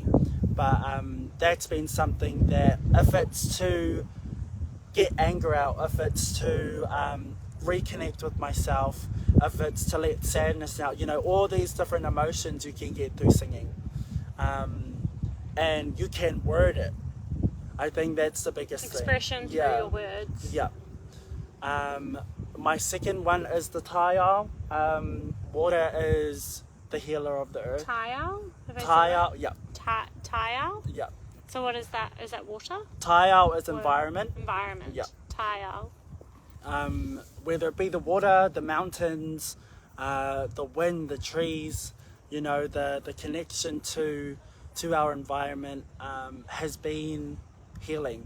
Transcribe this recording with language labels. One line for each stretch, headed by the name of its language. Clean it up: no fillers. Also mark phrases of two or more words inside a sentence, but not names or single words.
English: But that's been something that, if it's to get anger out, if it's to reconnect with myself, if it's to let sadness out, you know, all these different emotions you can get through singing. And you can word it. I think that's the biggest Expression thing. through your words. Yeah. My second one is the taiao. Water is the healer of the earth. Taiao? Taiao, yeah. Taiao? Yeah. So what is that? Is that water? Taiao is environment. Environment. Yeah. Taiao. Whether it be the water, the mountains, the wind, the trees, you know, the connection to our environment has been healing.